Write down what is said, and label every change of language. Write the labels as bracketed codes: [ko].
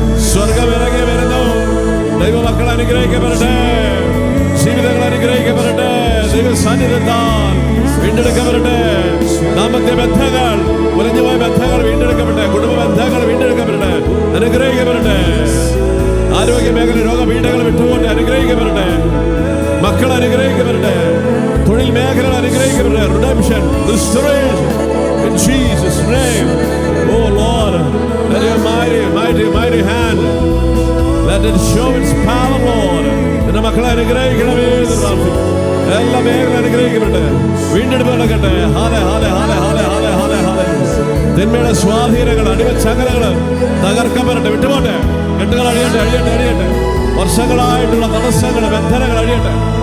[ml] സ്വർഗമിറങ്ങി വരുന്നു. ദൈവമക്കൾ അനുഗ്രഹിക്കപ്പെടട്ടെ, ജീവിതങ്ങൾ അനുഗ്രഹിക്കപ്പെടട്ടെ, ദൈവ സാന്നിധ്യത്താൽ വീണ്ടെടുക്കപ്പെടട്ടെ. ദാമ്പത്യ ബന്ധങ്ങൾ, ഉലഞ്ഞുപോയ ബന്ധങ്ങൾ വീണ്ടെടുക്കപ്പെടട്ടെ, കുടുംബ ബന്ധങ്ങൾ വീണ്ടെടുക്കപ്പെടട്ടെ, അനുഗ്രഹിക്കപ്പെടട്ടെ. ആരോഗ്യ മേഖല രോഗപീഠകൾ വിട്ടുകൊണ്ട് അനുഗ്രഹിക്കപ്പെടട്ടെ. മക്കൾ അനുഗ്രഹിക്കപ്പെടട്ടെ, തൊഴിൽ മേഖലകൾ അനുഗ്രഹിക്കപ്പെടട്ടെ. [en] Redemption, restoration in Jesus' name. Oh Lord, let your mighty hand, let it show its power, Lord. [ml] നിന്റെ മക്കളെ അനുഗ്രഹിക്കണമേ എന്ന് പ്രാർത്ഥിക്കുന്നു. എല്ലാ മേഖലയും അനുഗ്രഹിക്കപ്പെടട്ടെ, വീണ്ടെടുപ്പ് നടക്കട്ടെ. Haley Haley Haley Haley Haley Haley Haley. തിന്മയുടെ സ്വാധീനങ്ങൾ, അടിമച്ചങ്ങലകൾ തകർക്കപ്പെടട്ടെ, വിട്ടുപോട്ടെ. കെട്ടുകൾ അഴിയട്ടെ, അഴിയട്ടെ, അഴിയട്ടെ. വർഷങ്ങളായിട്ടുള്ള തടസ്സങ്ങൾ, ബന്ധനങ്ങൾ അഴിയട്ടെ.